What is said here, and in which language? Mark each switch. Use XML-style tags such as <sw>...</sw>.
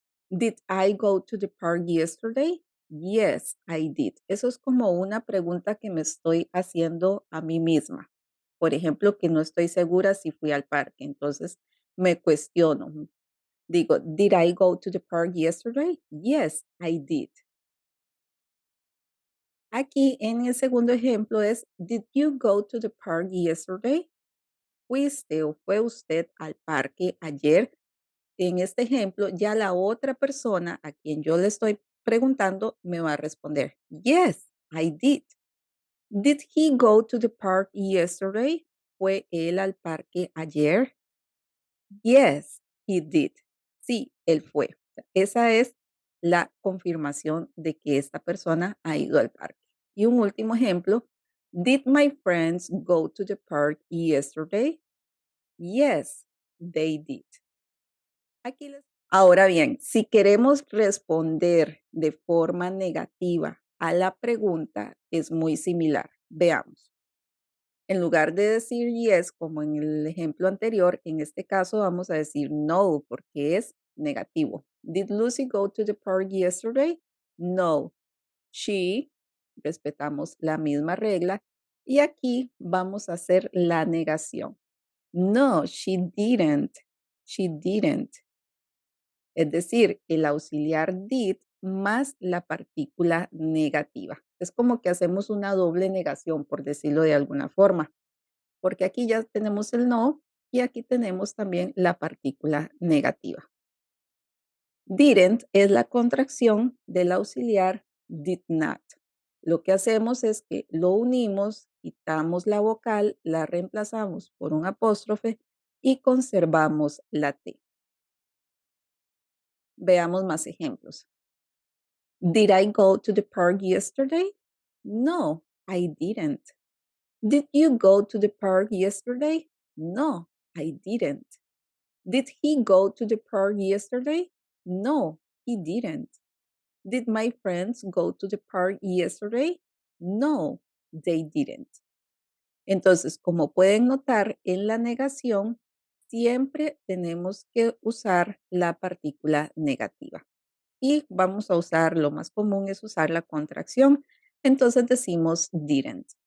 <en>Did I go to the park yesterday? Yes, I did.</en> <es>Eso es como una pregunta que me estoy haciendo a mí misma. Por ejemplo, que no estoy segura si fui al parque. Entonces me cuestiono. Digo,</es> <en>did I go to the park yesterday? Yes, I did.</en> <es>Aquí en el segundo ejemplo es,</es> <en>did you go to the park yesterday?</en> <es>¿Fuiste o fue usted al parque ayer? En este ejemplo, ya la otra persona a quien yo le estoy preguntando me va a responder,</es> <en>yes, I did. Did he go to the park yesterday?</en> <es>¿Fue él al parque ayer?</es> <en>Yes, he did.</en> <es>Sí, él fue. Esa es la confirmación de que esta persona ha ido al parque. Y un último ejemplo,</es> <en>did my friends go to the park yesterday? Yes, they did.</en> <es>Ahora bien, si queremos responder de forma negativa a la pregunta, es muy similar. Veamos. En lugar de decir yes, como en el ejemplo anterior, en este caso vamos a decir no, porque es negativo.</es> <en>Did Lucy go to the park yesterday?</en> <es>No. She, respetamos la misma regla. Y aquí vamos a hacer la negación.</es> <en>No, she didn't. She didn't.</en> <es>Es decir, el auxiliar did más la partícula negativa. Es como que hacemos una doble negación, por decirlo de alguna forma, porque aquí ya tenemos el no y aquí tenemos también la partícula negativa. Didn't es la contracción del auxiliar did not. Lo que hacemos es que lo unimos, quitamos la vocal, la reemplazamos por un apóstrofe y conservamos la T. Veamos más ejemplos.</es> <en>Did I go to the park yesterday? No, I didn't. Did you go to the park yesterday? No, I didn't. Did he go to the park yesterday? No, he didn't. Did my friends go to the park yesterday? No, they didn't.</en> <es>Entonces, como pueden notar, en la negación siempre tenemos que usar la partícula negativa. Y vamos a usar, lo más común es usar la contracción. Entonces decimos didn't.</es>